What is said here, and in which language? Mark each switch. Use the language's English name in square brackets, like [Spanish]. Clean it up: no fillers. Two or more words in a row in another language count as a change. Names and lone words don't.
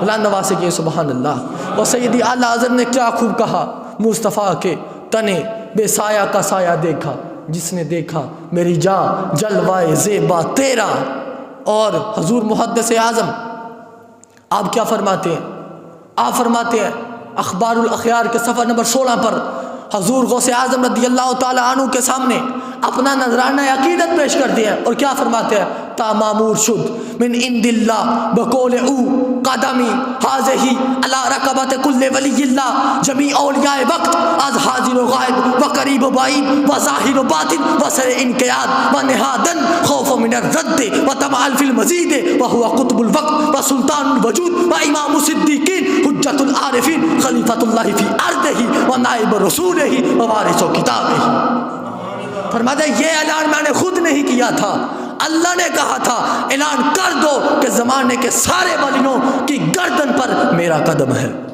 [Urdu] بلند آواز سے کہ [Arabic] سبحان اللہ۔ [Urdu] اور سیدی اعلیٰ حضرت نے کیا خوب کہا، مصطفیٰ کے تنے بے سایہ کا سایہ دیکھا جس نے دیکھا میری جاں جلوائے زیبا تیرا۔ اور حضور محدث اعظم آپ کیا فرماتے ہیں، آپ فرماتے ہیں اخبار الاخیار کے صفحہ نمبر 16 پر حضور غوث اعظم [Arabic] رضی اللہ تعالی عنہ [Urdu] کے سامنے اپنا نذرانہ عقیدت پیش کرتے ہیں اور کیا فرماتے ہیں [Persian] تا معمور شد من عند اللہ بقول [Arabic] او قدمی حاضہی علی رقبت کل ولی اللہ [Persian] جمیع اولیاء وقت از حاضر و غائب و قریب و بعید و ظاہر و باطن و سر انقیاد و نہادن [Arabic] خوف من الرد و طمع فی المزید و هو قطب الوقت و سلطان الوجود و امام الصدیقین حجت العارفین خلیفۃ اللہ فی ارضہ و نائب رسولہ و وارث کتابہ۔ [Urdu] فرماتا ہے یہ اعلان میں نے خود نہیں کیا تھا، اللہ نے کہا تھا اعلان کر دو کہ زمانے کے سارے ولیوں کی گردن پر میرا قدم ہے۔